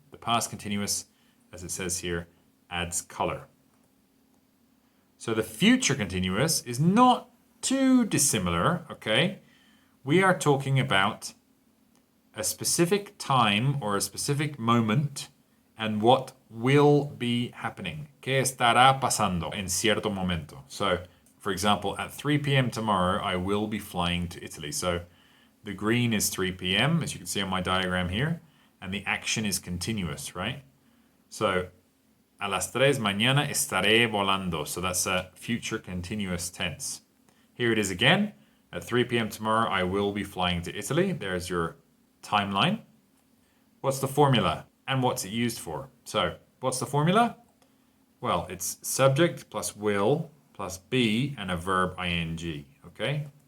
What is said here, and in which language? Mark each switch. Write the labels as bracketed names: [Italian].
[English] The past continuous, as it says here, adds color. So the future continuous is not too dissimilar, okay? We are talking about a specific time or a specific moment and what will be happening. [Spanish] ¿Qué estará pasando en cierto momento? [English] So, for example, at 3 p.m. tomorrow, I will be flying to Italy. So the green is 3 p.m., as you can see on my diagram here, and the action is continuous, right? [Spanish] So, a las 3 mañana estaré volando. [English] So that's a future continuous tense. Here it is again. At 3 p.m. tomorrow, I will be flying to Italy. There's your timeline. What's the formula? And what's it used for? So, what's the formula? Well, it's subject plus will plus be and a verb ing, okay?